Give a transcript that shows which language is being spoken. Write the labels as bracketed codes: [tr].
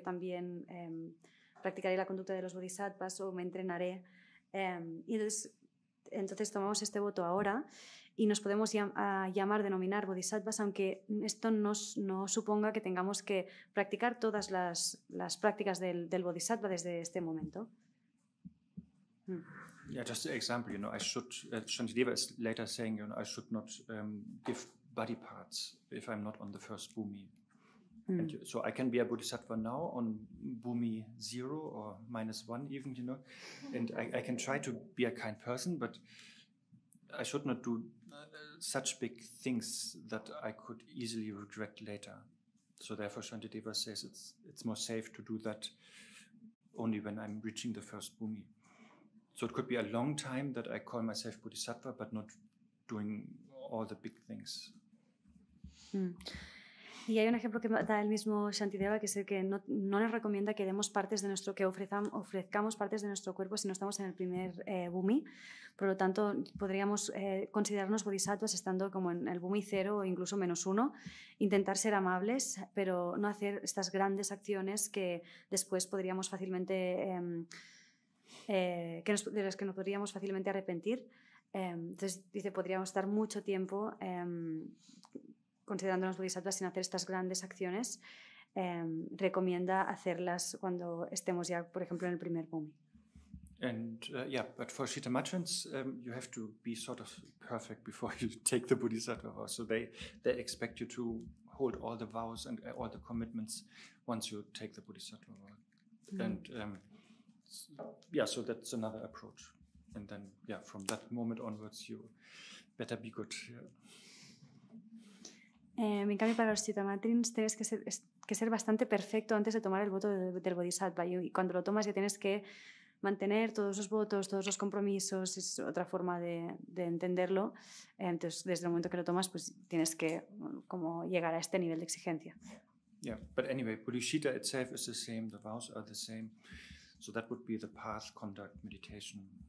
[es] Yo también practicaré la conducta de los bodhisattvas o me entrenaré. Y entonces tomamos este voto ahora y nos podemos denominar bodhisattvas, aunque esto no suponga que tengamos que practicar todas las prácticas del bodhisattva desde este momento. [en] Yeah, just an example, I should, Shantideva is later saying, I should not give body parts if I'm not on the first bhumi. And so I can be a bodhisattva now on bhumi 0 or -1 even, and I can try to be a kind person, but I should not do such big things that I could easily regret later. So therefore Shantideva says it's more safe to do that only when I'm reaching the first bhumi. So it could be a long time that I call myself bodhisattva, but not doing all the big things. [es] Y hay un ejemplo que da el mismo Shantideva, que es el que no nos recomienda que demos partes de nuestro, que ofrezcamos partes de nuestro cuerpo si no estamos en el primer bhumi. Por lo tanto, podríamos considerarnos bodhisattvas estando como en el bhumi 0 o incluso -1, intentar ser amables, pero no hacer estas grandes acciones que después podríamos fácilmente, de las que nos podríamos fácilmente arrepentir. Entonces, dice, podríamos estar mucho tiempo considerándonos bodhisattvas sin hacer estas grandes acciones. Recomienda hacerlas cuando estemos ya, por ejemplo, en el primer bhumi. [en] And yeah, but for Shitamatrans, you have to be sort of perfect before you take the Bodhisattva vow. So they expect you to hold all the vows and all the commitments once you take the Bodhisattva vow. And yeah, so that's another approach. And then, yeah, from that moment onwards, you better be good. Yeah. [es] En cambio, para los Chitamatrins tienes que ser bastante perfecto antes de tomar el voto del Bodhisattva. Y cuando lo tomas ya tienes que mantener todos los votos, todos los compromisos. Es otra forma de entenderlo. Entonces, desde el momento que lo tomas, pues tienes que como llegar a este nivel de exigencia. [en] Yeah, but anyway, Bodhicitta itself is the same. The vows are the same. So that would be the path, conduct, meditation.